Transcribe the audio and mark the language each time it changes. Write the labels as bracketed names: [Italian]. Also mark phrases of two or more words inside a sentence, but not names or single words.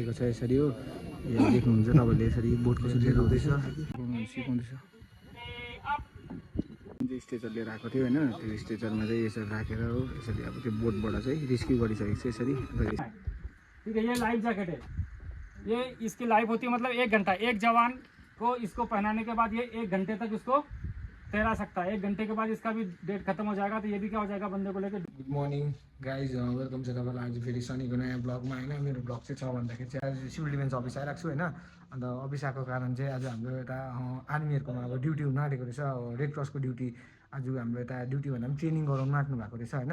[Nepali] राखेको छ यसरी हो। यहाँ देख्नुहुन्छ तपाईँले यसरी बोट कसरी लिएर आउँदैछ सिकाउँदैछ। जुन स्ट्रेचर लिएर आएको थियो होइन, त्यो स्ट्रेचरमा चाहिँ यसरी राखेर हो यसरी अब त्यो बोटबाट चाहिँ रेस्क्यु गरिसकेको छ यसरी। [Hindi] ठीक है, ये [English] life jacket [Hindi] है, ये इसकी लाइफ होती है मतलब 1 घंटा। एक जवान को इसको पहनाने के बाद ये 1 घंटे तक इसको तैरा सकता है। 1 घंटे के बाद इसका भी डेट खत्म हो जाएगा, तो ये भी क्या हो जाएगा बंदे को लेकर। [English] good morning guys, [Nepali] वेलकम छ तपाईँलाई आज फेरि शनिको नयाँ ब्लगमा होइन। मेरो ब्लग चाहिँ छ भन्दाखेरि चाहिँ आज [English] civil defence office [Nepali] आइरहेको छु होइन। अन्त अफिस आएको कारण चाहिँ आज हाम्रो यता आर्मीहरूकोमा अब ड्युटी हुन आँटेको रहेछ। रेड क्रसको ड्युटी आज हाम्रो यता ड्युटी भन्दा पनि ट्रेनिङ गराउनु आँट्नु भएको रहेछ होइन।